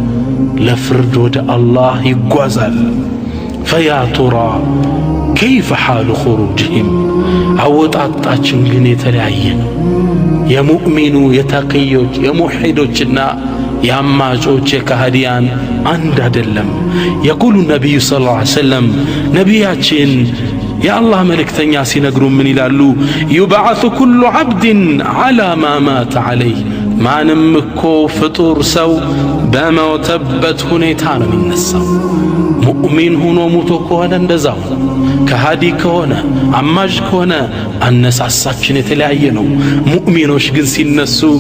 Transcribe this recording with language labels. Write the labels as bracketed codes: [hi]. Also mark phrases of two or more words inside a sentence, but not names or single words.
[am] ለፍርድ ወደ አላህ ይጓዛል። [ar] فيا ترى كيف حال خروجهم፣ [am] አወጣጣችን ግን የተለያየ ነው። የሙእሚኑ የተቅዮች የሙሒዶችና የአማጮች የካህዲያን አንድ አይደለም። የቁሉ ነቢዩ [ar] صلى الله عليه وسلم፣ [am] ነቢያችን የአላህ መልእክተኛ ሲነግሩ ምን ይላሉ? [ar] يبعث كل عبد على ما مات عليه፣ [am] ማንም እኮ ፍጡር ሰው በሞተበት ሁኔታ ነው የሚነሳው። ሙእሚን ሆኖ ሙቶ ከሆነ እንደዛው፣ ከሃዲ ከሆነ አማዥ ከሆነ አነሳሳችን የተለያየ ነው። ሙእሚኖች ግን ሲነሱ